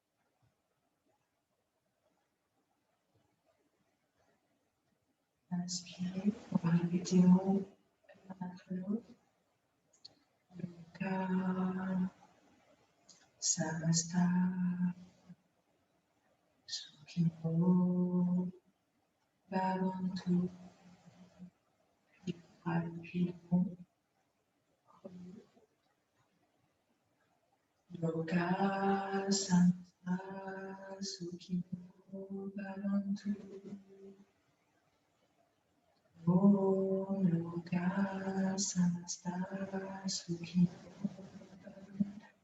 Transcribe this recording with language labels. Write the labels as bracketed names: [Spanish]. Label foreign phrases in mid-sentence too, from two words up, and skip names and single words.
[French] Inspirez, on va répéter le mot l'un après l'autre. [Sanskrit] लोकाः समस्ताः सुखिनो भवन्तु. [French] Puis le mot [Sanskrit] लोकाः समस्ताः सुखिनो भवन्तु. ॐ लोकाः समस्ताः सुखिनो भवन्तु.